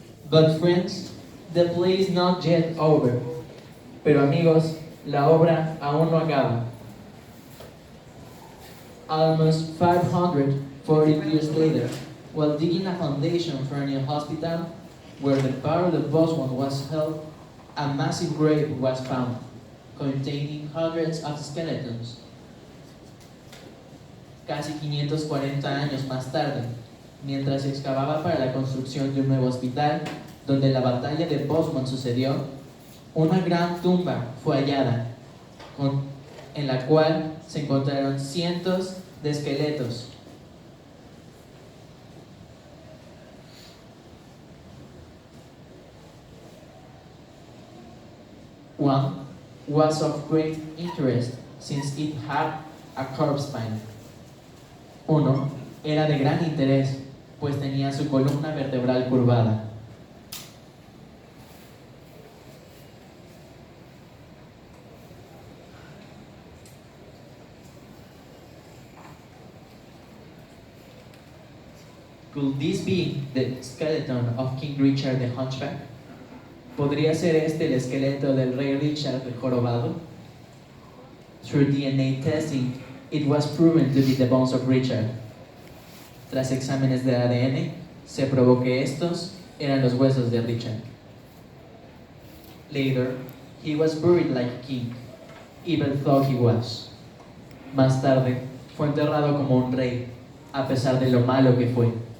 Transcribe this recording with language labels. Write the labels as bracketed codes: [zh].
[en] But friends, the play is not yet over. [es] Pero amigos, la obra aún no acaba. [en] Almost 540 years later, while digging a foundation for a new hospital, where the Battle of Bosworth was held, a massive grave was found, containing hundreds of skeletons. [es] Casi 540 años más tarde, mientras se excavaba para la construcción de un nuevo hospital, donde la batalla de Bosworth sucedió, Una gran tumba fue hallada, en la cual se encontraron cientos de esqueletos. [en] One was of great interest since it had a curved spine. [es] Uno era de gran interés, pues tenía su columna vertebral curvada. [en] Could this be the skeleton of King Richard the Hunchback? [es] ¿Podría ser este el esqueleto del rey Richard el Jorobado? [en] Through DNA testing, it was proven to be the bones of Richard. [es] Tras exámenes de ADN, se probó que estos eran los huesos de Richard. [en] Later, he was buried like a king, even though he was. [es] Más tarde, fue enterrado como un rey, a pesar de lo malo que fue.